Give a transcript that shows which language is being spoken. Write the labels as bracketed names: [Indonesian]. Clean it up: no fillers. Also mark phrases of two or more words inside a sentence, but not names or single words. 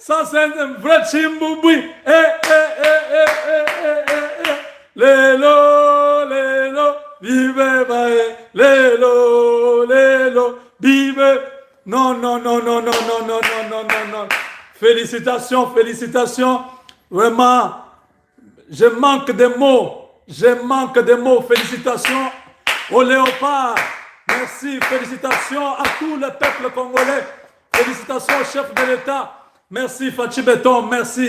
[French] c'est un vrai Chimboubouin. [Lingala] Lelo, lelo, [French] vive, bae. [Lingala] Lelo, lelo, [French] vive. Non, non, non, non, non, non, non, non, non, non, non. Félicitations, félicitations. Vraiment, je manque de mots. Je manque de mots. Félicitations au léopard. Merci, félicitations à tout le peuple congolais. Félicitations au chef de l'État. Merci Fachi Beton, merci.